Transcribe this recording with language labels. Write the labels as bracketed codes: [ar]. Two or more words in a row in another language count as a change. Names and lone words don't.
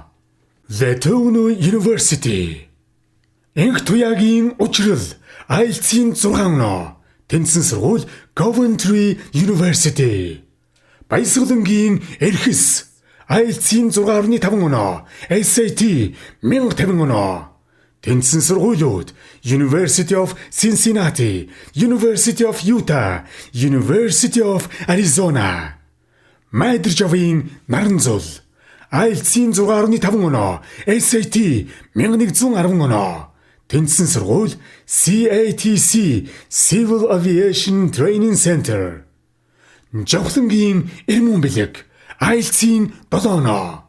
[mn] Letona University. Энх туяагийн учрал IELTS-ийн 6 оноо. Тэнцэн сургууль Coventry University. Баясгалангийн эрхэс IELTS-ийн 6.5 оноо, SAT 1050 оноо. Тэнцэн сургуулиуд University of Cincinnati, University of Utah, University of Arizona. Майдэржавын Наранзул IELTS-ийн 6.5 оноо, SAT 1110 оноо. Тэнцэн сургууль CATC, Civil Aviation Training Center. Жавхлангийн Эрмүн бэлэг IELTS-ийн 7 оноо.